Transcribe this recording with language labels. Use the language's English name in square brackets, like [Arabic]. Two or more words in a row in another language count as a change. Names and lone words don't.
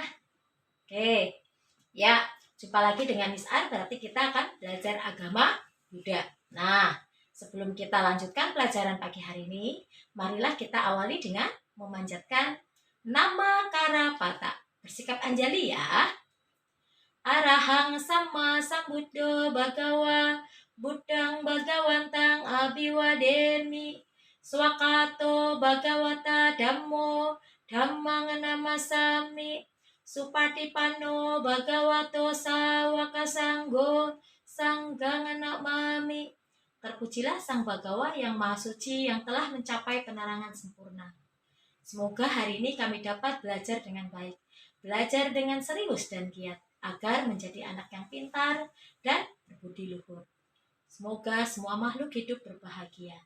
[Indonesian] Oke, ya, jumpa lagi dengan Miss Ar, berarti kita akan belajar agama Buddha. Nah, sebelum kita lanjutkan pelajaran pagi hari ini, marilah kita awali dengan memanjatkan nama Karapata. Bersikap anjali ya. [Pali] Arahang sama sambuddho bhagawa, buddhang bhagawantang abiwademi, swakato bhagawata dhammo, dhammang namasami, supatipanno bhagavato sawaka sanggo, sanggang namami. [Indonesian] Terpujilah Sang Bhagawa yang Maha Suci yang telah mencapai penerangan sempurna. Semoga hari ini kami dapat belajar dengan baik, belajar dengan serius dan giat, agar menjadi anak yang pintar dan berbudi luhur. Semoga semua makhluk hidup berbahagia.